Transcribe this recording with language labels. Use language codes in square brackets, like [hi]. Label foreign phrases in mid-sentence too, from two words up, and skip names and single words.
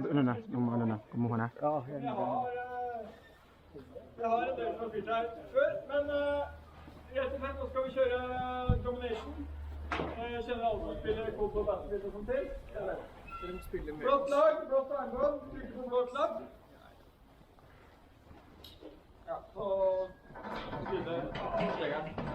[tl] na, yung ano na, kumuha na. Oo, yan. [no] Jeg har en del som har spilt her før, men rett og slett nå skal vi kjøre domination. Jeg kjenner alle som spiller fotball, basketball og sånt til. Blått lag, blått armbånd, trykker på blå knapp. Ja, så begynner stegeren.